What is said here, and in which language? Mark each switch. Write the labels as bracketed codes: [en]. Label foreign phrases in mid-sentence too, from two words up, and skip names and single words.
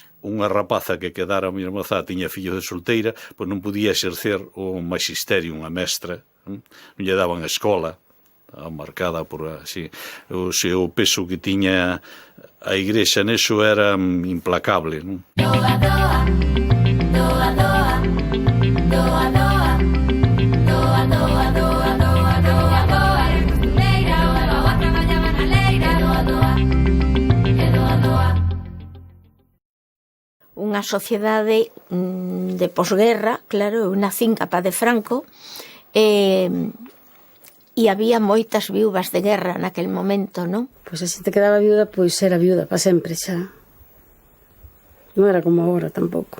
[gl] Unha rapaza que quedara moi mozá tiña fillo de solteira, pois non podía exercer o magisterium, a mestra, non lle daban a escola, marcada por así, o peso que tiña a Igrexa neso era implacable, non? Doa, doa, doa, doa, doa, doa, doa, doa, doa, doa, doa, doa, eres costureira, oa, oa, traballaba na leira, doa, doa, e doa, doa. Unha sociedade de posguerra, claro, eu nacín capa de Franco, e había moitas viúvas de guerra naquel momento, non? Pois así te quedaba viuda, pois era viuda para sempre xa. Non era como agora tampouco.